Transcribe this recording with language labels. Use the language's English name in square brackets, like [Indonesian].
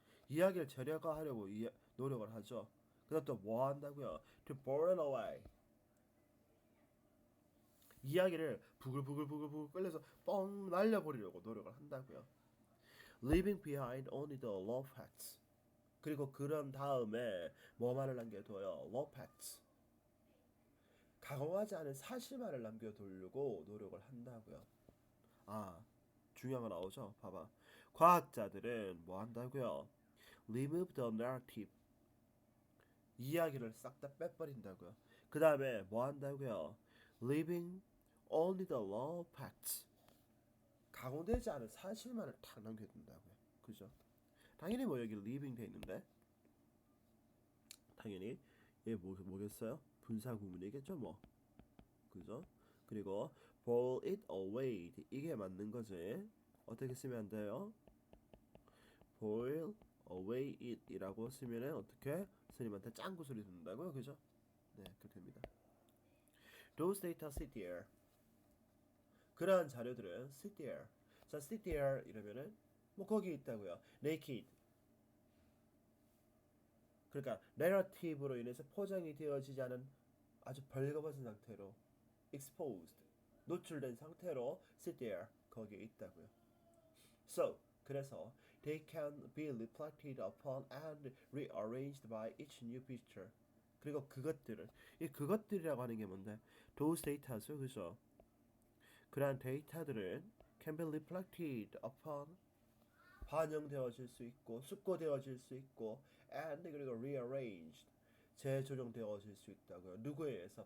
[Korean] 이야기를 제거하려고 노력을 하죠. 그 다음 또 뭐 한다고요? [English] To burn away. [Korean] 이야기를 부글부글부글부글 끌려서 뻥 날려버리려고 노력을 한다고요. [English] Leaving behind only the raw facts. [Korean] 그리고 그런 다음에 뭐만을 남겨둬요? [English] Raw facts. [Korean] 가공하지 않은 사실만을 남겨두려고 노력을 한다고요. 아, 중요한 거 나오죠? 봐봐. 과학자들은 뭐 한다고요? [English] Remove the narrative. [Korean] 이야기를 싹 다 빼버린다고요. 그 다음에 뭐 한다고요? [English] Leaving only the raw facts. [Korean] 가공되지 않은 사실만을 탁 남겨둔다고요. 그죠? 당연히 뭐 여기 leaving 돼 있는데 당연히 얘 뭐겠어요? 분사 구문이겠죠 뭐. 그죠? 그리고 [English] boil it away [Korean] 이게 맞는 거지. 어떻게 쓰면 안 돼요? [English] boil away it [Korean] 이라고 쓰면은 어떻게 스님한테 짱구 소리 듣는다고요. 그죠? 네, 그렇게 됩니다. [English] Those data sit there. [Korean] 그러한 자료들은 [English] sit there. [Korean] 자, sit there 이러면은 뭐 거기 있다고요. [English] naked. [Korean] 그러니까 내러티브로 인해서 포장이 되어지지 않은 아주 벌거벗은 상태로 [English] exposed. [Korean] 노출된 상태로 [English] sit there. [Korean] 거기에 있다고요. [English] So, [Korean] 그래서 [English] they can be reflected upon and rearranged by each new picture. [Korean] 그리고 이 그것들이라고 하는 게 뭔데? [English] those data [Korean] 죠, 그죠? 그러한 데이터들은 [English] can be reflected upon [Korean] 반영되어질 수 있고 숙고되어질 수 있고 and 그리고 rearranged 재조정되어질 수 있다고요. 누구에 의해서?